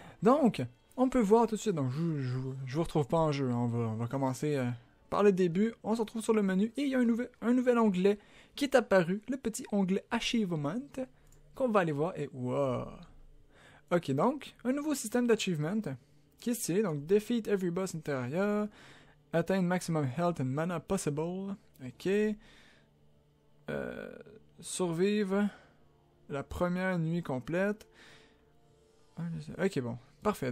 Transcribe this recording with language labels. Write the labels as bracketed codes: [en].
[fr] Donc, on peut voir tout de suite. Donc, je vous retrouve pas en jeu. On va commencer par le début. On se retrouve sur le menu et il y a un nouvel onglet qui est apparu. Le petit onglet Achievement qu'on va aller voir. Et wow! Ok, donc, un nouveau système d'achievement qui est stylé. [en] Donc, defeat every boss in Terraria, [fr] atteindre [en] maximum health and mana possible. Ok. [fr] Survivre la première nuit complète. Ok, bon. Parfait.